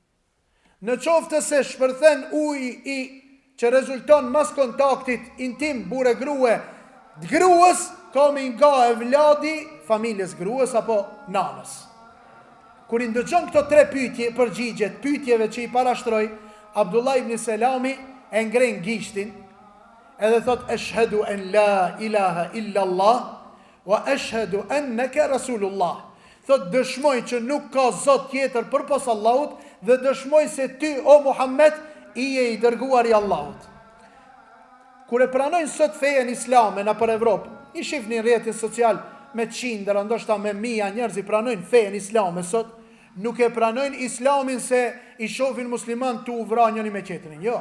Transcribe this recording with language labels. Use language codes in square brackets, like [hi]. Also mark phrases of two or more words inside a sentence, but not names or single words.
[sq] Në qoftë se shpërthen uj i që rezulton mas kontaktit intim bure grue, gruës komi nga e vladi familjes gruës apo nanës. Kur i ndëgjon këto 3 pyetje, përgjigjet pyetjeve që i parashtroi, Abdullah ibn Selami e ngren gishtin edhe thot [ar] أشهد أن لا إله إلا الله وأشهد أنك رسول الله. [sq] Thot dëshmoj që nuk ka zot tjetër përpos Allahut dhe dëshmoj se ty o Muhammed i je i dërguar i Allahut. Kur e pranojnë sot fejen islame në për Evropë, i shifni në rrjetin social me qindra, ndoshta me mija njerëz i pranojnë fejen islame sot, nuk e pranojnë islamin se i shohin musliman të uvra njëri me tjetrin, jo.